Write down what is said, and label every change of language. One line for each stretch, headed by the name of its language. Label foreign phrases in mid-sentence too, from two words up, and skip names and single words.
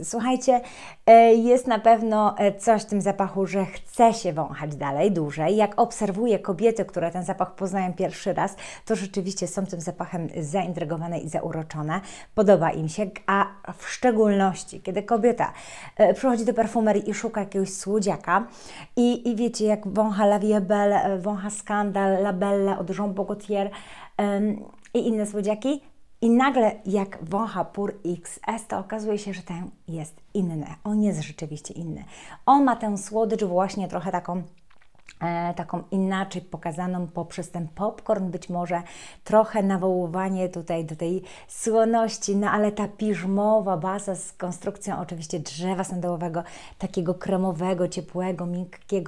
Polish: Słuchajcie, jest na pewno coś w tym zapachu, że chce się wąchać dalej, dłużej. Jak obserwuję kobiety, które ten zapach poznają pierwszy raz, to rzeczywiście są tym zapachem zaintrygowane i zauroczone. Podoba im się, a w szczególności, kiedy kobieta przychodzi do perfumerii i szuka jakiegoś słodziaka i wiecie, jak wącha La Vie Belle, wącha Scandal, La Belle od Jean Paul Gaultier, i inne słodziaki i nagle jak wącha Pur XS, to okazuje się, że ten jest inny. On jest rzeczywiście inny. On ma tę słodycz właśnie trochę taką inaczej pokazaną poprzez ten popcorn, być może trochę nawoływanie tutaj do tej słoności, no ale ta piżmowa baza z konstrukcją oczywiście drzewa sandałowego, takiego kremowego, ciepłego, miękkiego.